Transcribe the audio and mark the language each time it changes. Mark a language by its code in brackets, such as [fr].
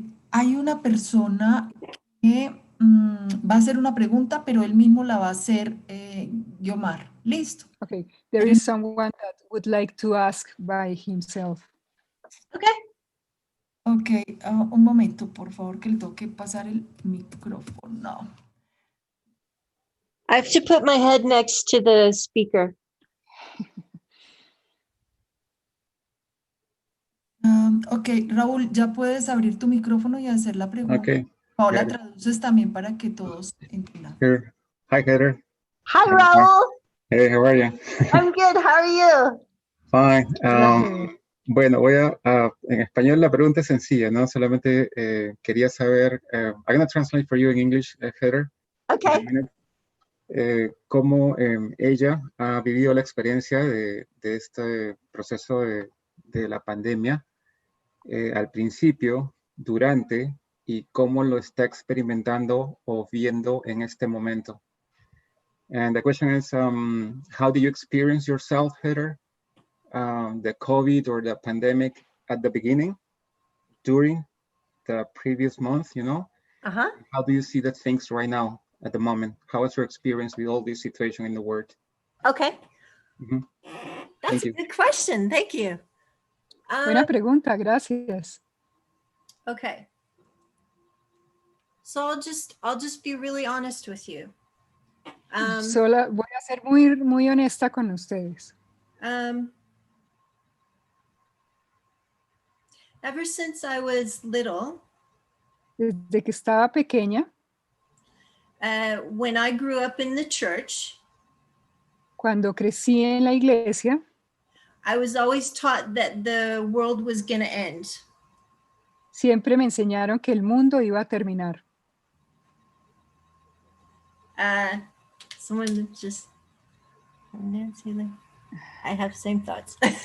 [es] Hay una persona que va a hacer una pregunta, pero él mismo la va a hacer Guiomar. ¿Listo? [en] Okay, there is someone that would like to ask by himself. Okay. [es] Ok, un momento, por favor, que le tengo que pasar el micrófono. [en] I have to put my head next to the speaker. [es] Ok, Raúl, ya puedes abrir tu micrófono y hacer la pregunta. [en] Okay. [es] Paola, [en] Got it. [es] traduces también para que todos entiendan. [en] Here. Hi, Heather. Hi, Raúl. Hey, how are you? I'm good. How are you? Fine. [es] Hola. Bueno, en español la pregunta es sencilla, ¿no? Solamente quería saber, [en] I'm going to translate for you in English, Heather. Okay. [es] Cómo ella ha vivido la experiencia de este proceso de la pandemia al principio, durante y cómo lo está experimentando o viendo en este momento. [en] And the question is, how do you experience yourself, Heather, the COVID or the pandemic at the beginning, during the previous month, you know? Uh-huh. How do you see the things right now at the moment? How is your experience with all this situation in the world? Okay. Mm-hmm. That's a good question. Thank you. [es] Buena pregunta, gracias. [en] Okay. So I'll just be really honest with you. [es] Sola, voy a ser muy honesta con ustedes. [en] Ever since I was little, [es] Desde que estaba pequeña, [en] when I grew up in the church, [es] cuando crecí en la iglesia, [en] I was always taught that the world was going to end. [es] siempre me enseñaron que el mundo iba a terminar. [en] Someone just, Nancy, I have same thoughts.